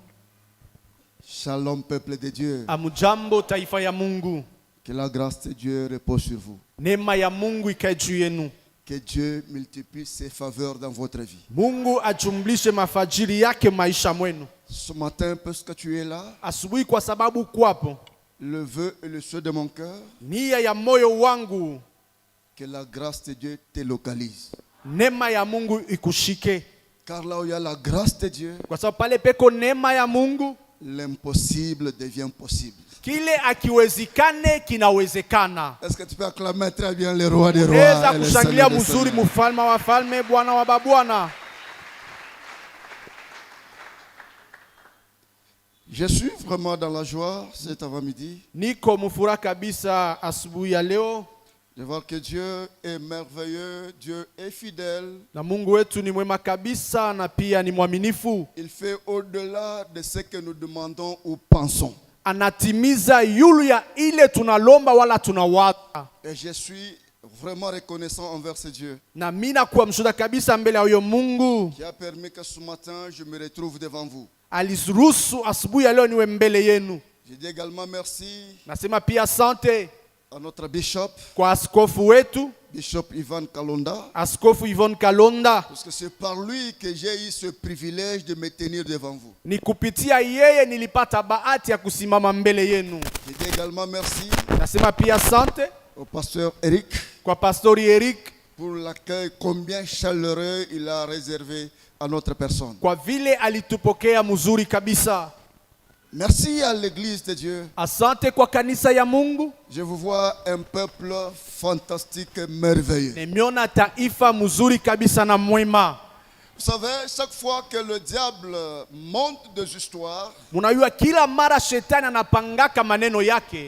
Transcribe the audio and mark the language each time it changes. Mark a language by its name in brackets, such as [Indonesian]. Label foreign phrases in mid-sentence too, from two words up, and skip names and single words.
[French] Shalom peuple de Dieu. [Swahili] Amjambo taifa ya Mungu. [French] Que la grâce de Dieu repose sur vous. [Swahili] Neema ya Mungu ikae juu yenu. [French] Que Dieu multiplie ses faveurs dans votre vie. [Swahili] Mungu ajumlishe mafajiri yake maisha mwenu. [French] Ce matin, parce que tu es là, [Swahili] asubuhi kwa sababu kwapo, [French] le vœu et le souhait de mon cœur, [Swahili] nia ya moyo wangu, [French] que la grâce de Dieu te localise. [Swahili] Neema ya Mungu ikushike. [French] Car là où il y a la grâce de Dieu, [Swahili] kwa sababu pale peko neema ya Mungu, [French] l'impossible devient possible. [Swahili] Kile akiwezekane kinawezekana. [French] Est-ce que tu peux acclamer très bien le roi des rois? [Swahili] Unaweza kushangilia mzuri mfalme wa falme, Bwana wa babwana. [French] Je suis vraiment dans la joie cet avant-midi. [Swahili] Niko mfuraha kabisa asubuhi ya leo. [French] De voir que Dieu est merveilleux, Dieu est fidèle. [Swahili] Na Mungu wetu ni mwema kabisa na pia ni mwaminifu. [French] Il fait au-delà de ce que nous demandons ou pensons. [Swahili] Anatimiza yulu ya ile tunalomba wala tunawaza. [French] Et je suis vraiment reconnaissant envers ce Dieu. [Swahili] Na mimi nakuwa mshuhuda kabisa mbele ya huyo Mungu. [French] Qui a permis que ce matin je me retrouve devant vous. [Swahili] Aliruhusu asubuhi ya leo niwe mbele yenu. [French] Je dis également merci. [Swahili] Nasema pia asante [French] à notre bishop, [Swahili] kwa askofu wetu, [French] Bishop Ivan Kalonda, [Swahili] Askofu Ivan Kalonda, [French] parce que c'est par lui que j'ai eu ce privilège de me tenir devant vous. [Swahili] Ni kupitia yeye nilipata bahati ya kusimama mbele yenu. [French] Je dis également merci. [Swahili] Nasema pia asante [French] au pasteur Eric, [Swahili] kwa pastori Eric, [French] pour l'accueil combien chaleureux il a réservé à notre personne. [Swahili] Kwa vile alitupokea mzuri kabisa. [French] Merci à l'église de Dieu. [Swahili] Asante kwa kanisa ya Mungu. [French] Je vous vois un peuple fantastique et merveilleux. [Swahili] Nimeona taifa mzuri kabisa na mwema. [French] Vous savez, chaque fois que le diable monte des histoires, [Swahili] munajua kila mara shetani anapangaka maneno yake,